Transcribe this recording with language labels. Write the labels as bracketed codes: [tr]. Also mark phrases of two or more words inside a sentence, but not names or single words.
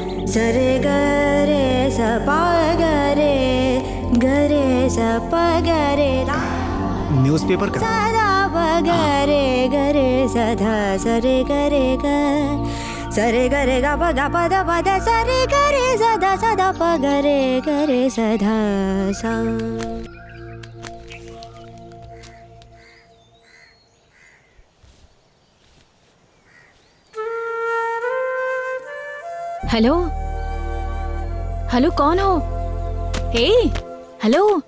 [hi] सरे गरे स पा गरे गरे स प गरे न्यूज़पेपर का सदा प गरे गरे सधा सरे गरे ग सरे गरे ग प ग प द प द सरे गरे सदा सदा प गरे गरे सधा सा। हेलो हेलो, कौन हो? हे हेलो,